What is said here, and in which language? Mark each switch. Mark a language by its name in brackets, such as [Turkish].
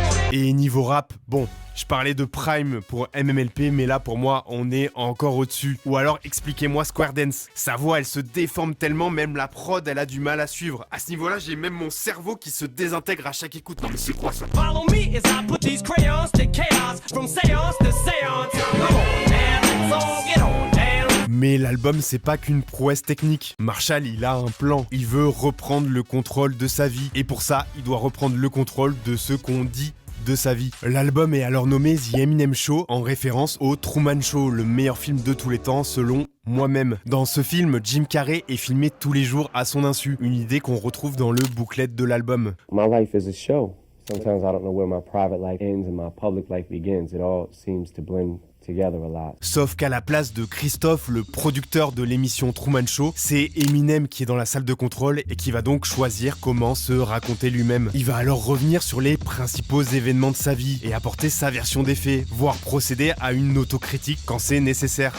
[French] Et niveau rap, bon, je parlais de Prime pour MMLP, mais là pour moi on est encore au-dessus. Ou alors expliquez-moi Square Dance. Sa voix elle se déforme tellement, même la prod elle a du mal à suivre. À ce niveau-là j'ai même mon cerveau qui se désintègre à chaque écoute. Non mais c'est quoi ça? [English] Follow me as I put these crayons to chaos, from séance to séance. Come on now, let's all get on down. [French] Mais l'album c'est pas qu'une prouesse technique. Marshall il a un plan. Il veut reprendre le contrôle de sa vie. Et pour ça il doit reprendre le contrôle de ce qu'on dit de sa vie. L'album est alors nommé The Eminem Show en référence au Truman Show, le meilleur film de tous les temps selon moi-même. Dans ce film, Jim Carrey est filmé tous les jours à son insu, une idée qu'on retrouve dans le booklet de l'album. [English] My life is a show. Sometimes I don't know where my private life ends and my public life begins. It all seems to blend together a lot. [French] Sauf qu'à la place de Christophe, le producteur de l'émission Truman Show, c'est Eminem qui est dans la salle de contrôle et qui va donc choisir comment se raconter lui-même. Il va alors revenir sur les principaux événements de sa vie et apporter sa version des faits, voire procéder à une autocritique quand c'est nécessaire.